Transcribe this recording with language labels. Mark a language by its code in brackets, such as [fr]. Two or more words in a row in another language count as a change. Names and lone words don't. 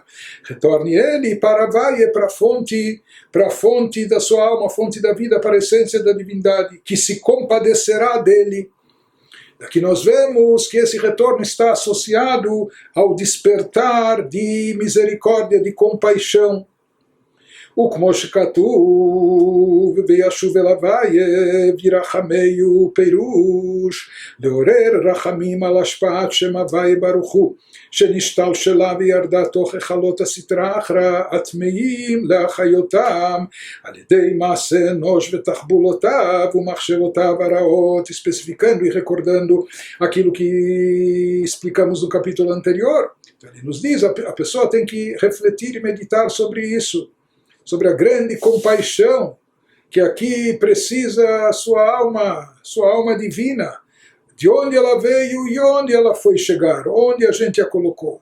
[pt] Retorne ele para Havaie, para a fonte da sua alma, a fonte da vida, para a essência da divindade, que se compadecerá dele. Daqui nós vemos que esse retorno está associado ao despertar de misericórdia, de compaixão. [he] וכמו שכתוב וישוב אל הוויה וירחמהו, פירוש לעורר רחמים על השפעת שם הוויה ברוך הוא שנשתלשלה וירדה תוך היכלות הסטרא אחרא הטמאים להחיותם על ידי מעשה אנוש ותחבולותיו ומחשבותיו הרעות, [pt] especificando e recordando aquilo que explicamos no capítulo anterior. Então ele nos diz, a pessoa tem que refletir e meditar sobre isso, sobre a grande compaixão que aqui precisa a sua alma divina, de onde ela veio e onde ela foi chegar, onde a gente a colocou.